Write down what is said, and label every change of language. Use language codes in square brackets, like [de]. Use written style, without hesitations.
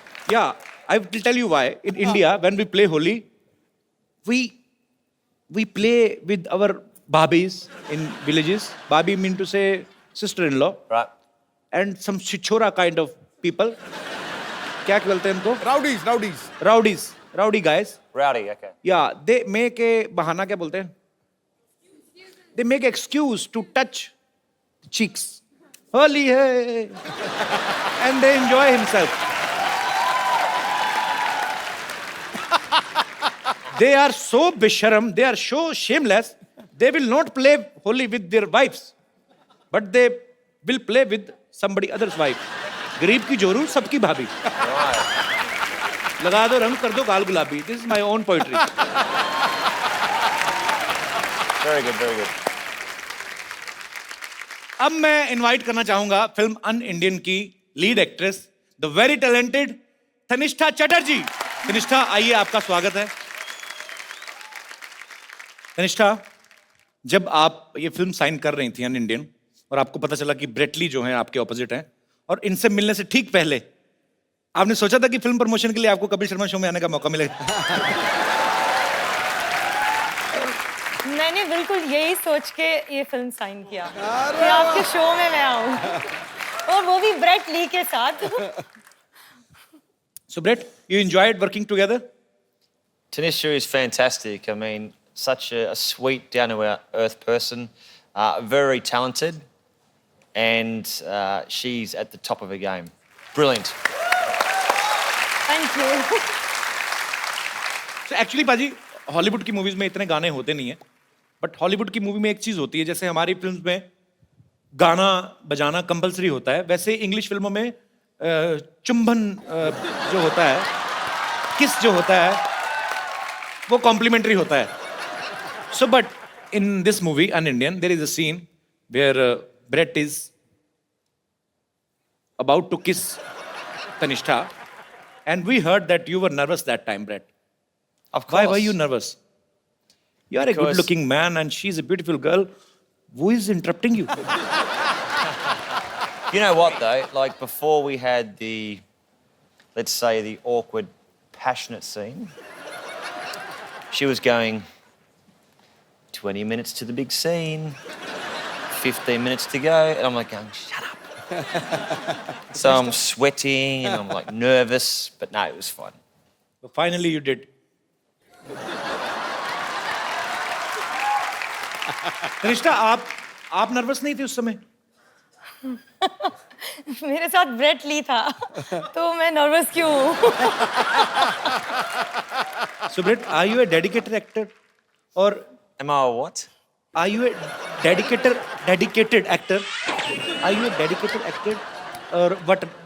[en] yeah, I will tell you why. In India, when we play Holi, we play with our babis in villages. Babi mean to say sister-in-law Right. and some chichora kind of people. [hi] क्या बोलते हैं इनको? Rowdies [en] Rowdy guys. Rowdy, okay. Yeah, they make a [hi] बहाना क्या बोलते हैं? [en] They make excuse to touch cheeks. [hi] Holi hai, [en] and they enjoy himself. They are so bisharam, they are so shameless. They will not play Holi with their wives, but they will play with somebody else's wife. [hi] गरीब की जोरू सबकी भाभी. लगा दो रंग कर दो गाल गुलाबी. [en] This is my own poetry. Very good, very good. [hi] अब मैं इनवाइट करना चाहूंगा फिल्म अन इंडियन की lead actress the very talented Tanishtha Chatterjee. Tanishtha आइए, आपका स्वागत है. तनिष्ठा, जब आप ये फिल्म साइन कर रही थी अन इंडियन और आपको पता चला कि ब्रेटली जो है आपके ऑपोजिट हैं और इनसे मिलने से ठीक पहले आपने सोचा था कि फिल्म प्रमोशन के लिए आपको कपिल शर्मा शो में आने का मौका मिलेगा? मैंने बिल्कुल यही सोच के ये फिल्म साइन किया कि आपके शो में मैं आऊं और वो भी ब्रेट ली के साथ. [en] So Brett, you enjoyed working together? Tanisha is fantastic. I mean, such a sweet, down-to-earth person, very talented, and she's at the top of her game. Brilliant. Thank you. So actually [hi] पाजी, Hollywood की movies में इतने गाने होते नहीं है, but Hollywood की movie में एक चीज होती है, जैसे हमारी फिल्म्स में गाना बजाना कंपलसरी होता है, वैसे इंग्लिश फिल्मों में चुंबन जो होता है किस जो होता है वो कॉम्प्लीमेंट्री होता है. [en] So, but in this movie, An Indian, there is a scene where Brett is about to kiss Tanishtha, and we heard that you were nervous that time, Brett. Of course. Why were you nervous? You are a Because- good-looking man, and she's a beautiful girl. Who is interrupting you? You know what though? Like before we had the, let's say, the awkward, passionate scene, she was going 20 minutes to the big scene, 15 minutes to go, and I'm like going, shut up. So I'm sweating and I'm like nervous, but no, it was fun. But finally, you did. [hi] रिश्ता आप nervous नहीं थे उस समय? मेरे साथ Brett Lee था तो मैं नर्वस क्यों हूँ? [en] So Brett, are you a dedicated actor, or Am I a what? are you a dedicated actor? Are you a dedicated actor, or what?